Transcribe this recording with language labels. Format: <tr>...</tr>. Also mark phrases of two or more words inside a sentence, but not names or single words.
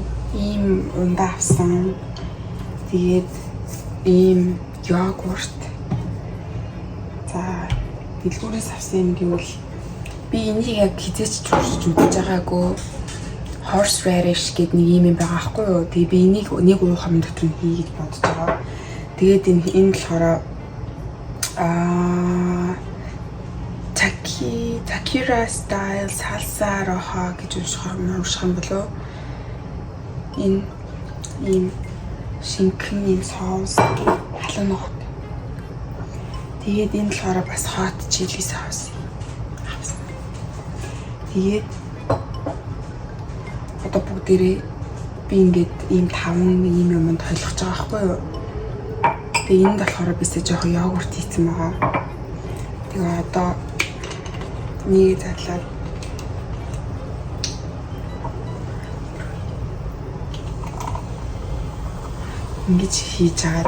<mn>Ийм ундаа авсан. Тэгээд ийм йогурт. За дэлгүүрээс авсан юм гэвэл би энийг яг хизээч чурж үзэж байгаагүй.</mn> <en>Horse radish</en> <mn>гэдэг нэг юм байгаа байхгүй юу. Тэгээ би энийг нэг уухамын дотор нь хий гэж бодож байгаа. Тэгээд энэ болохоор</mn> <en>Takira style salsa roja</en> <mn>гэж унших юм болов. Энэ ийм шинкэн соус халуун ногт. Тэгээд энэ болохоор бас</mn> <en>hot chili sauce.</en> <mn>Тэгээд одоо бүгдээрээ би ингээд ийм 5 ийм юмд хойлгож байгаа байхгүй юу. Тэгээ энд болохоор бисээ жоохон йогурт хийсэн байгаа. Тэгээ одоо нэг задлаад ингэж хийж байгаа.</mn>